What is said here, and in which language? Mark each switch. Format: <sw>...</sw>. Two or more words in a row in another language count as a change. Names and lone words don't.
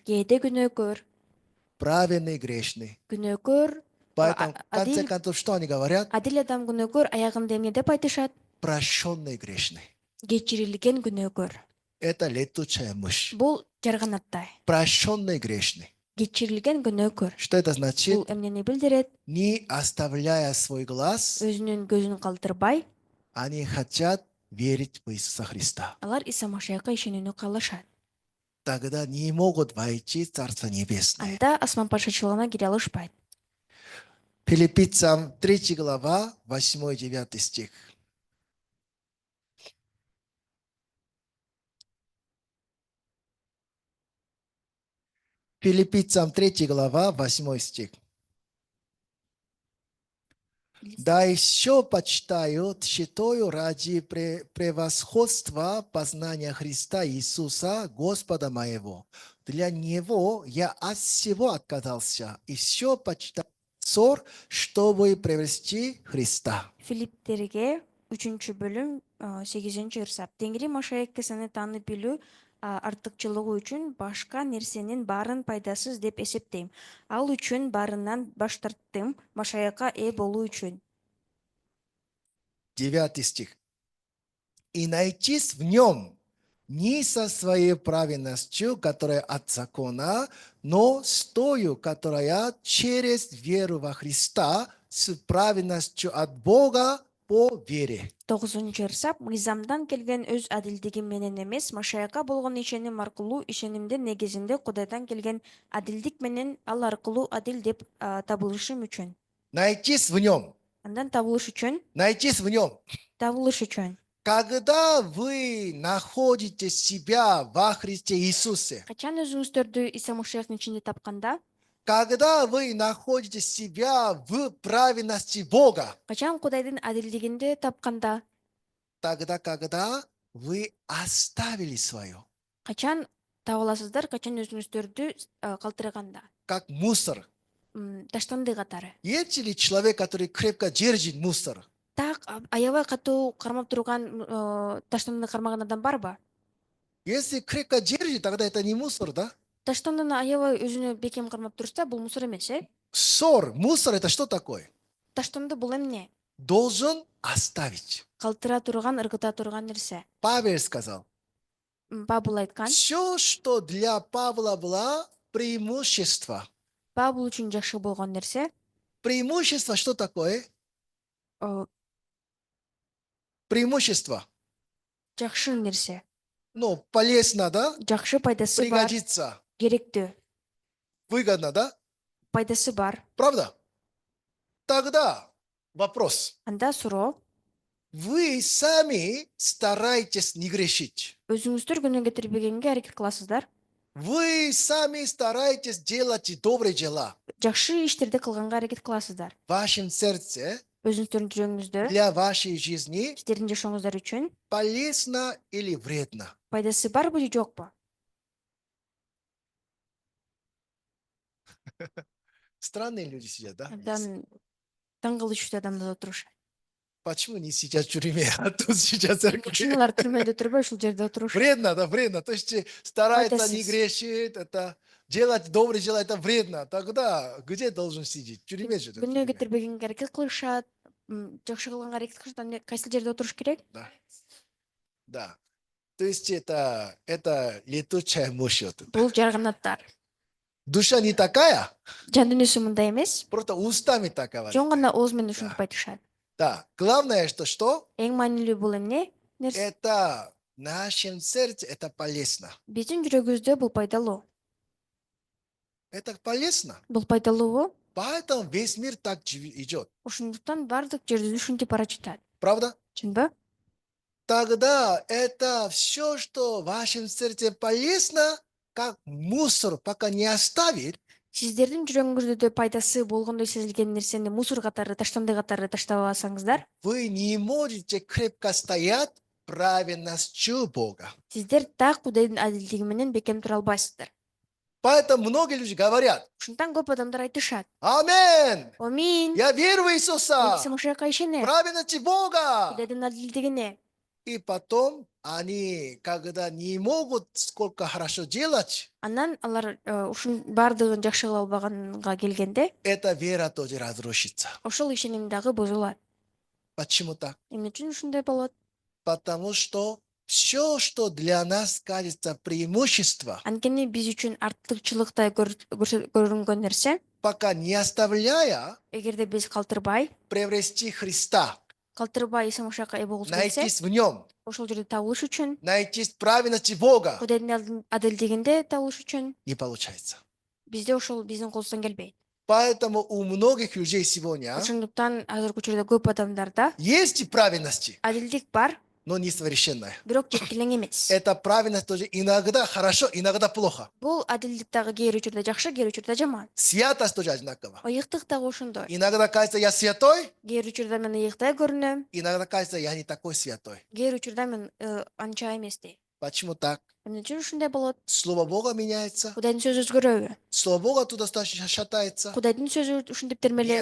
<ky>кээде күнөөкөр,</ky> <ru>Праведный, грешный.</ru> <ky>күнөөкөр,</ky> <ru>Поэтому в конце</ru> <ky>адил</ky> <ru>концов, что они говорят?</ru> <ky>адил адам күнөөкөр, аягында эмне деп айтышат?</ky> <ru>Прощенный, грешный.</ru> <ky>Кечирилген күнөөкөр.</ky> <ru>Это летучая мышь.</ru> <ky>Бул жарганаттай.</ky> <ru>Прощенный, грешный.</ru> <ky>Кечирилген күнөөкөр.</ky> <ru>Что это значит?</ru> <ky>Бул эмнени билдирет?</ky> <ru>Не оставляя свой глаз,</ru> <ky>Өзүнүн көзүн калтырбай,</ky> <ru>они хотят верить в Иисуса Христа.</ru> <ky>алар Иса Машайка ишенүүнү каалашат.</ky> <ru>Тогда не могут войти в Царство Небесное.</ru> <ky>Анда асман падышачылыгына кире алышпайт.</ky> <ru>Филиппийцам 3 глава, 8-9 стих. Филиппийцам 3 глава, 8 стих. Да еще почитаю, считаю ради превосходства познания Христа Иисуса, Господа моего. Для Него я от всего отказался, и все почитаю ссор, чтобы привести Христа.</ru> <ky>Филиптерге 3 бөлүм 8 ырсап. Теңири Машайкасыны таанып билүү артыкчылыгы үчүн башка нерсенин баарын пайдасыз деп эсептейм. Ал үчүн баарынан баш тарттым, Машайка ээ болуу үчүн.</ky> <ru>9 стих. И найтись в нем не со своей праведностью, которая от закона, но с тою, которая через веру во Христа, с праведностью от Бога по вере.</ru> <ky>9 ырсап. Мыйзамдан келген өз адилдигим менен эмес, Машайка болгон ишеним аркылуу, ишенимдин негизинде Кудайдан келген адилдик менен ал аркылуу адил деп табылышым үчүн.</ky> <ru>Найтись в нем.</ru> <ky>Андан табылыш үчүн,</ky> <ru>Найтись в нем.</ru> <ky>табылыш үчүн.</ky> <ru>Когда вы находите себя во Христе Иисусе,</ru> <ky>Качан өзүңүздөрдү Иса Машайктын ичинде тапканда,</ky> <ru>когда вы находите себя в праведности Бога,</ru> <ky>качан Кудайдын адилдигинде тапканда,</ky> <ru>тогда, когда вы оставили свое,</ru> <ky>качан таба аласыздар, качан өзүңүздөрдү калтырганда,</ky> <ru>как мусор.</ru> <ky>таштанды катары.</ky> <ru>Есть ли человек, который крепко держит мусор?</ru> <ky>Так аябай катуу кармап турган таштанды кармаган адам барбы?</ky> <ru>Если крепко держит, тогда это не мусор, да?</ru> <ky>Таштандыны аябай өзүнө бекем кармап турса, бул мусор эмес, э?</ky> <ru>Ссор, мусор это что такое?</ru> <ky>Таштанды бул эмне?</ky> <ru>Должен оставить.</ru> <ky>Калтыра турган, ыргыта турган нерсе.</ky> <ru>Павел сказал,</ru> <ky>Павел айткан,</ky> <ru>все, что для Павла было преимущество.</ru> <ky>Павел үчүн жакшы болгон нерсе,</ky> <ru>Преимущество что такое? Преимущество.</ru> <ky>жакшы нерсе.</ky> <ru>Ну, полезно, да?</ru> <ky>Жакшы пайдасы бар,</ky> <ru>Пригодится.</ru> <ky>керектүү.</ky> <ru>Выгодно, да?</ru> <ky>Пайдасы бар.</ky> <ru>Правда? Тогда вопрос.</ru> <ky>Анда суроо,</ky> <ru>Вы сами стараетесь не грешить.</ru> <ky>өзүңүздөр күнөө кетирбегенге аракет кыласыздар.</ky> <ru>Вы сами стараетесь делать добрые дела.</ru> <ky>Жакшы иштерди кылганга аракет кыласыздар.</ky> <ru>В вашем сердце</ru> <ky>Өзүңүздөрдүн жүрөгүңүздө</ky> <ru>для вашей жизни</ru> <ky>сиздердин жашооңуздар үчүн</ky> <ru>полезно или вредно.</ru> <ky>пайдасы барбы же жокпу?</ky> <ru>Странные люди сидят, да?</ru> <ky>Абдан таң кылыштуу адамдар отурушат.</ky> <ru>Почему не сидят в тюрьме, а тут сидят в церкви?</ru> <ky>Үчүн алар түрмөдө турбай ушул жерде отурушат.</ky> <ru>Вредно, да, вредно. То есть старается не</ru> <ky>Пайдасыз.</ky> <ru>грешить, это делать добрые дела, это вредно. Тогда где должен сидеть? В тюрьме же. Да, в</ru> <ky>Күнөө</ky> <ru>тюрьме.</ru> <ky>кетирбегенге аракет кылышат, жакшы кылганга аракет кылышат, анда кайсыл жерде отуруш керек?</ky> <ru>Да. Да. То есть это летучая мышь. Вот.</ru> <ky>Бул жарганаттар.</ky> <ru>Душа не такая,</ru> <ky>Жан дүйнөсү мындай эмес.</ky> <ru>просто устами так говорит.</ru> <ky>Жон гана ооз менен ушинтип айтышат.</ky> <ru>Да. Главное, что</ru> <ky>Эң маанилүү бул эмне? Нерсе?</ky> <ru>это в нашем сердце, это полезно.</ru> <ky>Биздин жүрөгүбүздө бул пайдалуу.</ky> <ru>Это полезно.</ru> <ky>Бул пайдалуубу?</ky> <ru>Поэтому весь мир так идет.</ru> <ky>Ошондуктан баардык жерде ушинтип бара жатат.</ky> <ru>Правда?</ru> <ky>Чынбы?</ky> <ru>Тогда это все, что в вашем сердце полезно, как мусор, пока не оставит,</ru> <ky>Сиздердин жүрөгүңүздө пайдасы болгондой сезилген нерсени мусор катары, таштанды катары таштабасаңыздар,</ky> <ru>вы не можете крепко стоять праведностью Бога.</ru> <ky>сиздер так Кудайдын адилдиги менен бекем тура албайсыздар.</ky> <ru>Поэтому многие люди говорят:</ru> <ky>Ушунтан көп адамдар айтышат:</ky> <ru>Аминь,</ru> <ky>Амин.</ky> <ru>я верю в</ru> <ky>Мен</ky> <ru>Иисуса,</ru> <ky>Иса Машиахка ишенем.</ky> <ru>праведности Бога.</ru> <ky>Кудайдын адилдигине.</ky> <ru>И потом они, когда не могут сколько хорошо делать,</ru> <ky>Анан алар ушун баардыгын жакшы кыла албаганга келгенде,</ky> <ru>эта вера тоже разрушится.</ru> <ky>ошол ишеним дагы бузулат.</ky> <ru>Почему так?</ru> <ky>Эмне үчүн ушундай болот?</ky> <ru>Потому что все, что для нас кажется преимущество,</ru> <ky>Анткени биз үчүн артыкчылыктай көрүнгөн нерсе,</ky> <ru>пока не оставляя</ru> <ky>эгерде биз калтырбай</ky> <ru>приобрести Христа,</ru> <ky>Иса Машиахка ээ болгусу келсе,</ky> <ru>найтись в нем,</ru> <ky>ошол жерде табылыш үчүн,</ky> <ru>найтись праведности Бога,</ru> <ky>Кудайдын адилдигинде табылыш үчүн</ky> <ru>не получается.</ru> <ky>бизде ошол биздин колубуздан келбейт.</ky> <ru>Поэтому у многих людей сегодня</ru> <ky>Ошондуктан азыркы учурда көп адамдарда</ky> <ru>есть и праведности,</ru> <ky>адилдик бар,</ky> <ru>но несовершенная.</ru> <ky>бирок жеткилең эмес.</ky> <ru>Эта праведность тоже иногда хорошо, иногда плохо.</ru> <ky>Бул адилдик дагы кээ бир учурда жакшы, кээ бир учурда жаман.</ky> <ru>Святость тоже одинаково.</ru> <ky>Ыйыктык дагы ошондой.</ky> <ru>Иногда кажется, я святой,</ru> <ky>Кээ бир учурда мен ыйыктай көрүнөм,</ky> <ru>иногда кажется, я не такой святой.</ru> <ky>кээ бир учурда мен анча эместей.</ky> <ru>Почему так?</ru> <ky>Эмне үчүн ушундай болот?</ky> <ru>Слово Бога меняется,</ru> <ky>Кудайдын сөзү өзгөрөбү?</ky> <ru>Слово Бога туда шатается.</ru> <ky>Кудайдын сөзү ушинтип термелеби?</ky>